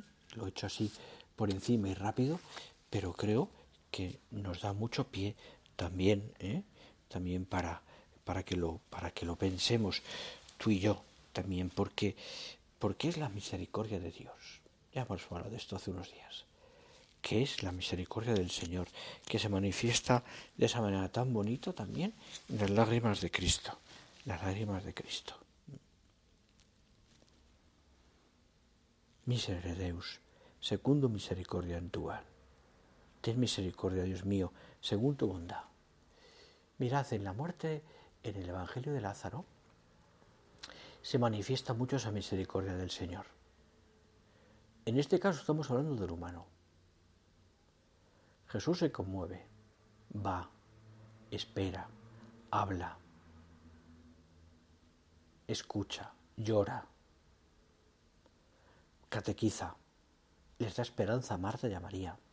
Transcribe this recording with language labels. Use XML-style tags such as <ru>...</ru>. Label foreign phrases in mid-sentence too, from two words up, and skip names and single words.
<es>Lo he hecho así por encima y rápido, pero creo que nos da mucho pie también, también para que lo pensemos tú y yo también, porque es la misericordia de Dios. Ya hemos hablado de esto hace unos días. Que es la misericordia del Señor, que se manifiesta de esa manera tan bonita también en las lágrimas de Cristo. Las lágrimas de Cristo.</es> <la>Miserere Deus, secundum misericordiam tua.</la> <es>Ten misericordia, Dios mío, según tu bondad. Mirad, en la muerte, en el Evangelio de Lázaro, se manifiesta mucho esa misericordia del Señor. En este caso estamos hablando del humano. Jesús se conmueve, va, espera, habla, escucha, llora, catequiza, les da esperanza a Marta y a María.</es>